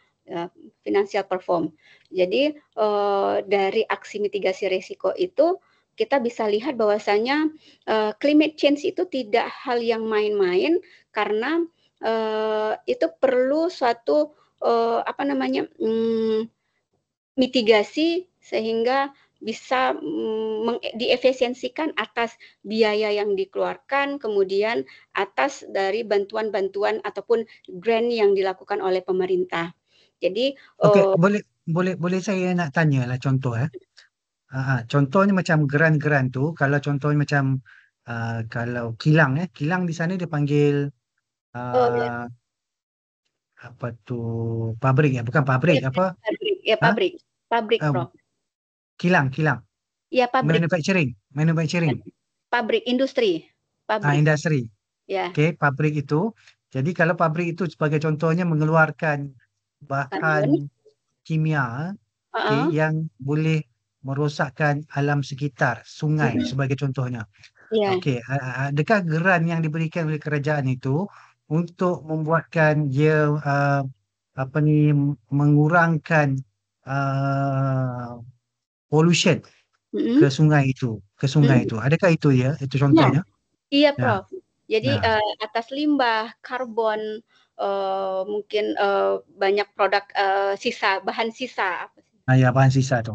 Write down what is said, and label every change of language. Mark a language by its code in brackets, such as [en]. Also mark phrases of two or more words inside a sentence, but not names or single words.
[id] Jadi dari aksi mitigasi resiko itu kita bisa lihat bahwasanya [en] climate change [id] itu tidak hal yang main-main karena itu perlu suatu mitigasi sehingga bisa diefisiensikan atas biaya yang dikeluarkan, kemudian atas dari bantuan-bantuan ataupun grant yang dilakukan oleh pemerintah. Jadi [ms] Okey, boleh saya nak tanya lah contoh contohnya macam geran-geran tu, kalau contohnya macam kalau kilang kilang di sana dia panggil uh, apa tu pabrik bukan pabrik apa ha [id] pabrik uh, Prof. [ms] kilang [id] Ya pabrik manufacturing pabrik industri pabrik industri. ya [ms] Okey, pabrik itu. Jadi kalau pabrik itu sebagai contohnya mengeluarkan [id] karbon. [ms] bahan kimia yang boleh merosakkan alam sekitar, sungai sebagai contohnya. [id] Ya. [ms] Okey, adakah geran yang diberikan oleh kerajaan itu untuk membuatkan dia apa ni mengurangkan pollution Mm-mm. ke sungai itu. Adakah itu ya? Itu [id] Ya, [ms] contohnya? [id] iya Ya, Prof. Jadi ya. atas limbah, karbon, mungkin banyak produk bahan sisa, [ms] Ya bahan sisa tu.